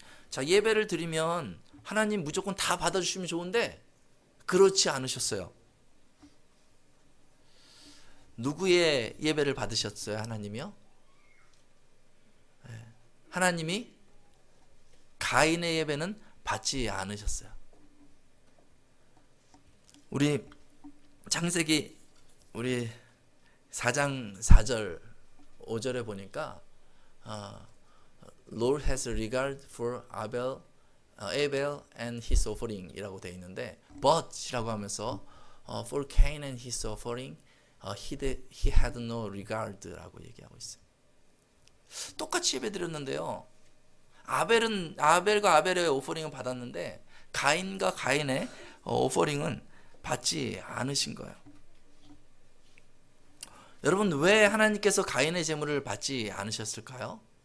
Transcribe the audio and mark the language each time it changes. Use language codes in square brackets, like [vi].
[ko] 자, 예배를 드리면 하나님 무조건 다 받아주시면 좋은데 그렇지 않으셨어요. 누구의 예배를 받으셨어요? 하나님이요? 네. 하나님이 가인의 예배는 받지 않으셨어요. 우리 창세기 우리 4장 4절 5절에 보니까 [en] Lord has regard for Abel and his offering [ko] 이라고 되어 있는데 [en] but [ko] 이라고 하면서 [en] for Cain and his offering he had no regard [ko] 라고 얘기하고 있어요. 똑같이 예배 드렸는데요. 아벨과 아벨의 오퍼링은 받았는데 가인과 가인의 오퍼링은 받지 않으신 거예요. 여러분, 왜 하나님께서 가인의 제물을 받지 않으셨을까요?